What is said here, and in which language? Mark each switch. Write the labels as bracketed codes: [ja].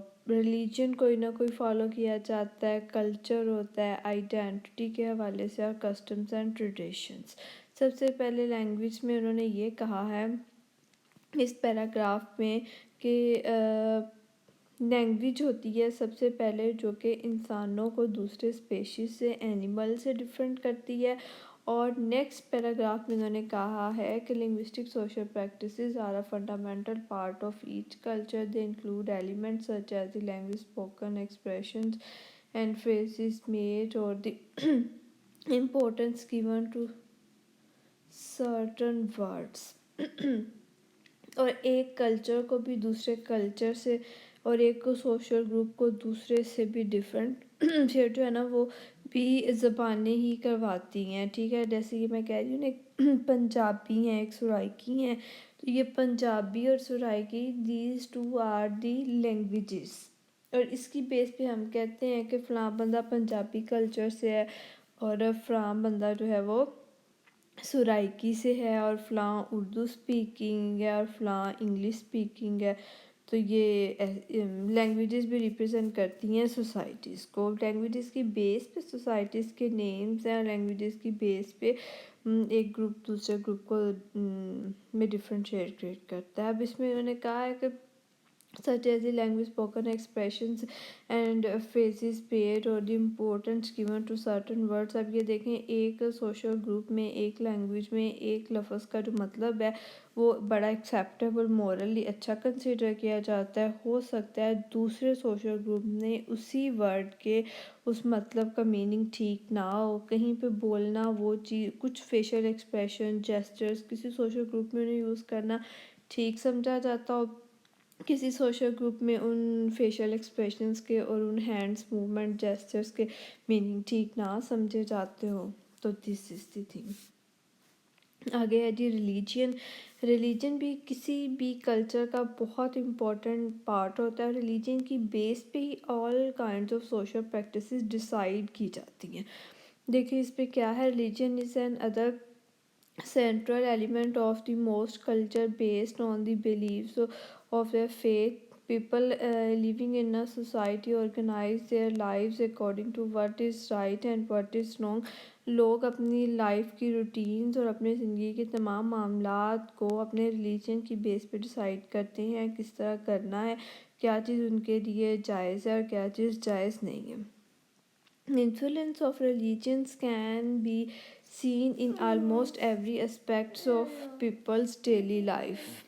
[ur] Religion کوئی نہ کوئی فالو کیا جاتا ہے، کلچر ہوتا ہے آئیڈینٹی کے حوالے سے، اور کسٹمز اینڈ ٹریڈیشنز۔ سب سے پہلے لینگویج میں انہوں نے یہ کہا ہے اس پیراگراف میں کہ لینگویج ہوتی ہے سب سے پہلے جو کہ انسانوں کو دوسرے اسپیشیز سے، اینیمل سے ڈفرینٹ کرتی ہے، اور نیکسٹ پیراگراف میں انہوں نے کہا ہے کہ [en] Linguistic social practices are a fundamental part of each culture. They include elements such as the language spoken, expressions and phrases made, or the importance given to certain words. [ur] اور ایک culture کو بھی دوسرے کلچر سے، اور ایک کو social group کو دوسرے سے بھی ڈفرینٹ پھر جو ہے نا وہ بھی زبانیں ہی کرواتی ہیں، ٹھیک ہے. جیسے کہ میں کہہ رہی ہوں نا، ایک پنجابی ہیں، ایک سرائکی ہیں، تو یہ پنجابی اور Saraiki [en] these two are the languages, [ur] اور اس کی بیس پہ ہم کہتے ہیں کہ فلاں بندہ پنجابی کلچر سے ہے، اور فلاں بندہ جو ہے وہ سرائکی سے ہے، اور فلاں اردو سپیکنگ ہے، اور فلاں انگلش سپیکنگ ہے. تو یہ لینگویجز بھی ریپرزینٹ کرتی ہیں سوسائٹیز کو. لینگویجز کی بیس پہ سوسائٹیز کے نیمز ہیں، لینگویجز کی بیس پہ ایک گروپ دوسرے گروپ کو میں ڈفرینشیٹ کریٹ کرتا ہے. اب اس میں انہوں نے کہا ہے کہ [en] such as the language spoken, expressions and phrases paid, or the importance given to certain words. [ur] اب یہ دیکھیں ایک سوشل گروپ میں، ایک لینگویج میں ایک لفظ کا جو مطلب ہے وہ بڑا ایکسیپٹیبل، مورلی اچھا کنسیڈر کیا جاتا ہے. ہو سکتا ہے دوسرے سوشل گروپ نے اسی ورڈ کے اس مطلب کا میننگ ٹھیک نہ ہو، کہیں پہ بولنا وہ چیز، کچھ فیشل ایکسپریشن، جیسچرز کسی سوشل گروپ میں انہیں یوز کرنا ٹھیک سمجھا جاتا ہو، کسی سوشل گروپ میں ان فیشل ایکسپریشنز کے اور ان ہینڈس موومنٹ جیسچرز کے میننگ ٹھیک نہ سمجھے جاتے ہو. تو [en] This is the thing. [ur] آگے ہے جی ریلیجین. ریلیجن بھی کسی بھی کلچر کا بہت امپورٹنٹ پارٹ ہوتا ہے. ریلیجن کی بیس پہ ہی all kinds of social practices decide کی جاتی ہیں. دیکھیں اس پہ کیا ہے، [en] Religion is another central element of the most culture based on the beliefs of their faith. People living in a society organize their lives according to what is right and what is wrong. [ur] لوگ اپنی life کی routines اور اپنے زندگی کے تمام معاملات کو اپنے ریلیجن کی بیس پہ ڈیسائیڈ کرتے ہیں کس طرح کرنا ہے، کیا چیز ان کے لیے جائز ہے اور کیا چیز جائز نہیں ہے. [en] Influence of religions can be seen in almost every aspect of people's daily life.